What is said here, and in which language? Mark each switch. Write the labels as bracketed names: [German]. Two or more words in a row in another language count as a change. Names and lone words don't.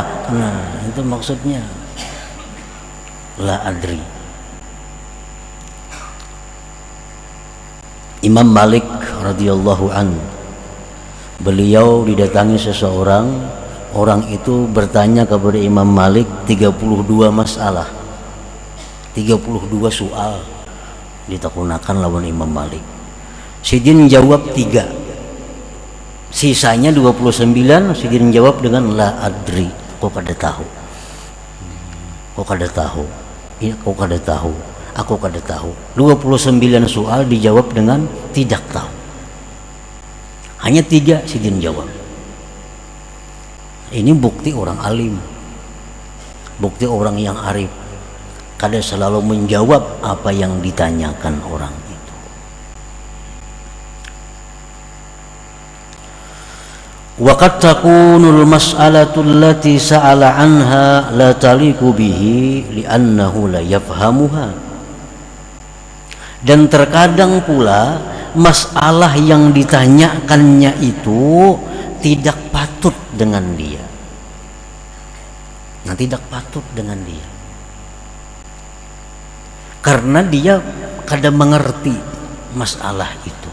[Indonesian] Nah, itu maksudnya [Arabic] لا أدري. [Indonesian] Imam Malik [Arabic] رضي الله عنه [Indonesian] Beliau didatangi seseorang, orang itu bertanya kepada Imam Malik 32 masalah, 32 [Banjar] soal ditakunakan lawan [Indonesian] Imam Malik. [Banjar] Sidin jawab 3, sisanya 29 Sidin jawab dengan [Arabic] لا أدري, [Banjar] kok kada tahu, kok kada tahu, iya kok kada tahu, aku kada tahu. [Indonesian] 29 soal dijawab dengan tidak tahu. Hanya 3 Sidin jawab. Ini bukti orang alim, bukti orang yang arif, kada selalu menjawab apa yang ditanyakan orang itu. [Arabic] وقد تكون المسألة التي سأل عنها لا تليق به لأنه لا يفهمها. [Indonesian] Dan terkadang pula masalah yang ditanyakannya itu tidak patut dengan dia. Nah, tidak patut dengan dia karena dia kada mengerti masalah itu.